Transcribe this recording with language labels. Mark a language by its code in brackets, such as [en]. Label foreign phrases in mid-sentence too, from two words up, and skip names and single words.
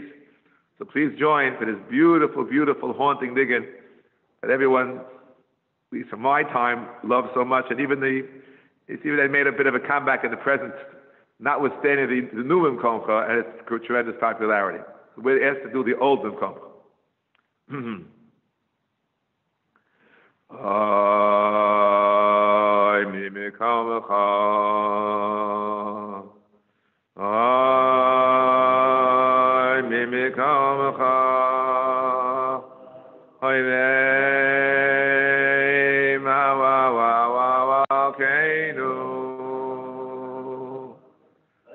[en] So please join for this beautiful, beautiful, haunting nigun that everyone, at least from my time, loves so much. And even they made a bit of a comeback in the present, notwithstanding the Numim Komcha and its tremendous popularity. So we're asked to do the old Numim Komcha. [he] Ay mimikamecha, ay mimikamecha, ay vei ma wa wa wa wa keinu,